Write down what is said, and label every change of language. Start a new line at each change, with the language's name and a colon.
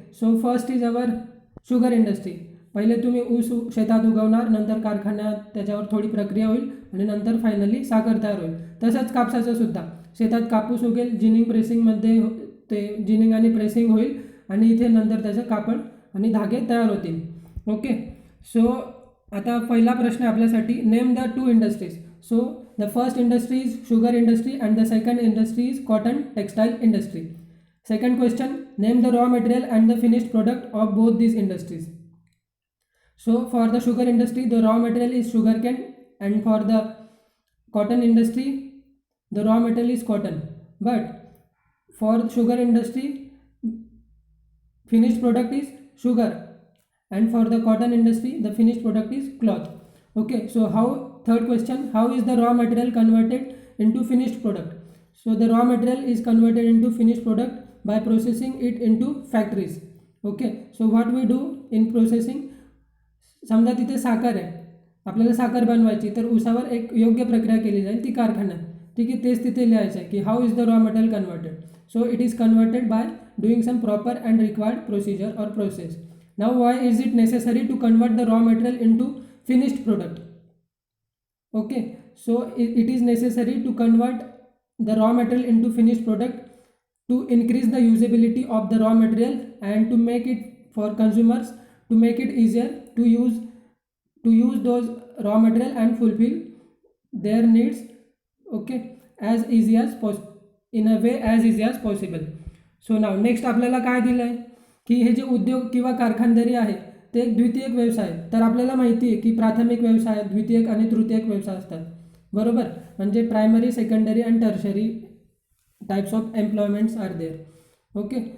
English: So first is our sugar industry.
Marathi: पहिले तुम्ही ऊस शेतात उगवणार, नंतर कारखान्यात त्याच्यावर थोडी प्रक्रिया होईल आणि नंतर फायनली साखर तयार होईल. तसंच कापसाचं सुद्धा शेतात कापूस उगेल, जिनिंग प्रेसिंगमध्ये ते जिनिंग आणि प्रेसिंग होईल आणि इथे नंतर त्याचं कापड आणि धागे तयार होतील. ओके. सो आता पहिला प्रश्न आपल्यासाठी,
English: Name the 2 industries. So the first industry is sugar industry and the second industry is cotton textile industry. Second question, name the raw material and the finished product of both these industries. So for the sugar industry the raw material is sugarcane and for the cotton industry the raw material is cotton. But for sugar industry finished product is sugar and for the cotton industry the finished product is cloth. Okay. So third question, how is the raw material converted into finished product? So the raw material is converted into finished product by processing it into factories. Okay. So what we do in processing,
Marathi: समजा तिथे साखर आहे, आपल्याला साखर बनवायची, तर ऊसावर एक योग्य प्रक्रिया केली जाईल ती कारखान्यात. ठीक आहे. तेच तिथे लिहायचं आहे की
English: How is the raw material converted. So it is converted by doing some proper and required procedure or process. Now why is it necessary to convert the raw material into finished product. Okay. So it is necessary to convert the raw material into finished product to increase the usability of the raw material and to make it for consumers, to make it easier to use those raw material and fulfill their needs. Okay. as easy as in a way as easy as possible. So now next
Marathi: आपल्याला काय दिलं आहे की हे जे उद्योग किंवा कारखानदारी आहे ते एक द्वितीयक व्यवसाय. तर आपल्याला माहिती आहे की प्राथमिक व्यवसाय, द्वितीयक आणि तृतीयक व्यवसाय असतात. बरोबर.
English: म्हणजे primary, secondary and tertiary types of employments are there. Okay.